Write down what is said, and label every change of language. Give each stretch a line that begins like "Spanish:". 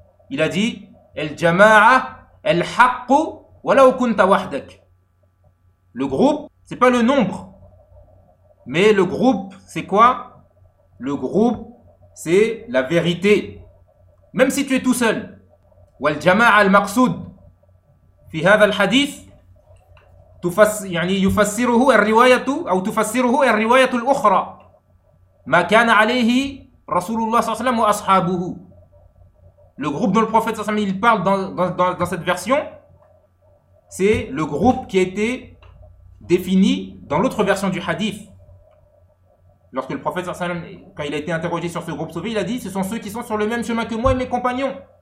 French: Il a dit
Arabic: al-jama'a al-haqq walau kunta wahdak.
French: Le groupe, c'est pas le nombre, mais le groupe, c'est quoi? Le groupe, c'est la vérité. Même si tu es tout seul.
Arabic: والجماعه المقصود في هذا الحديث يعني يفسره الروايه او تفسره الروايه الاخرى ما كان عليه رسول الله صلى الله عليه وسلم واصحابه.
French: Le groupe dont le prophète
Arabic: صلى الله عليه وسلم
French: il parle dans cette version, c'est le groupe qui a été défini dans l'autre version du hadith. Lorsque le prophète, quand il a été interrogé sur ce groupe sauvé, il a dit, ce sont ceux qui sont sur le même chemin que moi et mes compagnons.